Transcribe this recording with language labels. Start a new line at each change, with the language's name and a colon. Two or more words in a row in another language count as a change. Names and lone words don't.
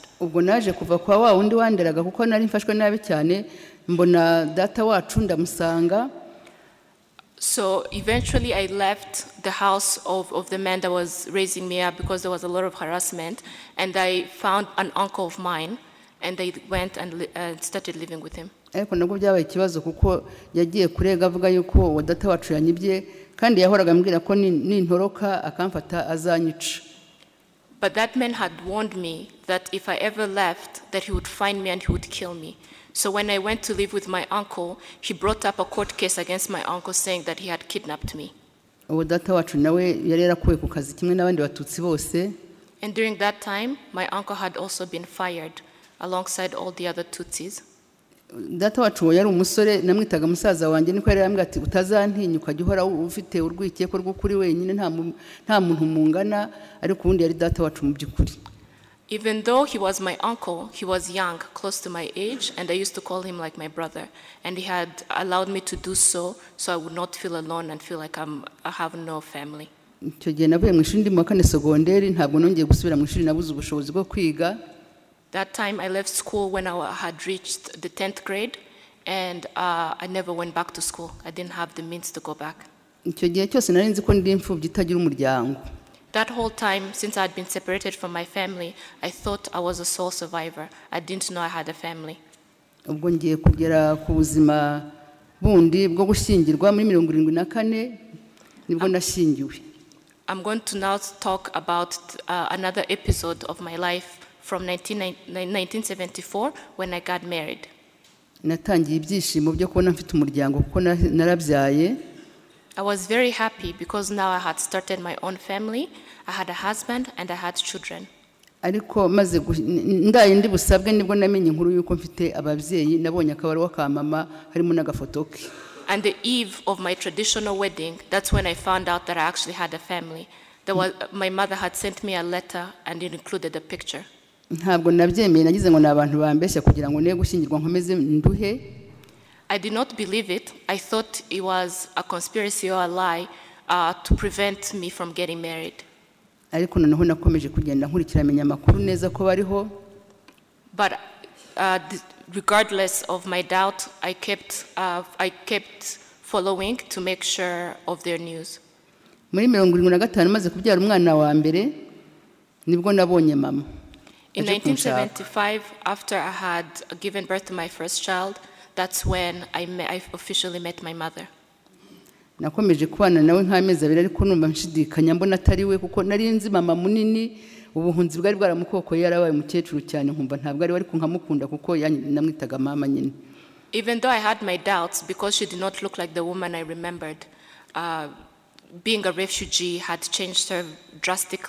Kinyarwanda: Ubwo naje kuva kwa wa wundi wanderaga kuko nari mfashwe nabi cyane, mbona data wacu ndamusanga.
English: So eventually I left the house of the man that was raising me up because there was a lot of harassment, and I found an uncle of mine, and I went and started living with him.
Kinyarwanda: Ariko nabwo byabaye ikibazo kuko yagiye kurega avuga yuko wa data wacu yanyibye, kandi yahoraga ambwira ko nintoroka akamfata azanyica.
English: But that man had warned me that if I ever left, that he would find me and he would kill me. So when I went to live with my uncle, he brought up a court case against my uncle saying that he had kidnapped me.
Kinyarwanda: Uwo data wacu nawe yari yarakuwe ku kazi kimwe n'abandi batutsi bose.
English: And during that time, my uncle had also been fired alongside all the other Tutsis.
Kinyarwanda: Data wacu yari umusore, namwitaga musaza wanjye, niko yari yambwira ati utazantinya ukajya uhora ufite urwikeko rwo kuri wenyine nta muntu mungana, ariko ubundi yari data wacu mu by'ukuri.
English: Even though he was my uncle, he was young, close to my age, and I used to call him like my brother. And he had allowed me to do so I would not feel alone and feel like I have no family.
Kinyarwanda: Icyo gihe navuye mu ishuri ndi mu kane segonderi, ntabwo nongeye gusubira mu ishuri, nabuze ubushobozi bwo kwiga.
English: That time I left school when I had reached the 10th grade, and I never went back to school. I didn't have the means to go back.
Kinyarwanda: Icyo gihe cyose nari nzi ko ndi imfubyi itagira umuryango.
English: That whole time, since I had been separated from my family, I thought I was a sole survivor. I didn't know I had a family.
Kinyarwanda: Ubwo ngiye kugera ku buzima bundi bwo gushyingirwa muri 74 nibwo nashyingiwe.
English: I'm going to now talk about another episode of my life from 1974 when I got married.
Kinyarwanda: Natangiye ibyishimo byo kubona mfite umuryango kuko narabyaye.
English: I was very happy because now I had started my own family. I had a husband and I had children.
Kinyarwanda: Ariko maze ndaye ndi busabwe nibwo namenye inkuru yuko mfite ababyeyi, nabonye akabaruwa ka mama harimo n'agafoto ke.
English: And the eve of my traditional wedding, that's when I found out that I actually had a family. My mother had sent me a letter and it included a picture.
Kinyarwanda: Ntabwo nabyemeye, nagize ngo nabanta bambeshya kugira ngo niye gushyingirwa nkomeze nduhe.
English: I did not believe it. I thought it was a conspiracy or a lie to prevent me from getting married.
Kinyarwanda: Ariko noneho nakomeje kugenda nkurikirana amakuru neza ko bariho.
English: But regardless of my doubt, I kept following to make sure of their news.
Kinyarwanda: Muri 75 maze kubyara umwana wa mbere nibwo nabonye mama.
English: In 1975, after I had given birth to my first child, that's when I officially met my mother.
Kinyarwanda: Nakomeje kubana nawe nk'amezi abiri, ariko numva nshidikanya mbona atari we kuko nari nzi mama munini, ubuhunzi bwari bwaramukoko yarabaye umukecuru cyane, nkumva ntabwo ari ariko nkamukunda kuko namwitaga mama nyine.
English: Even though I had my doubts because she did not look like the woman I remembered, being a refugee had changed her drastically.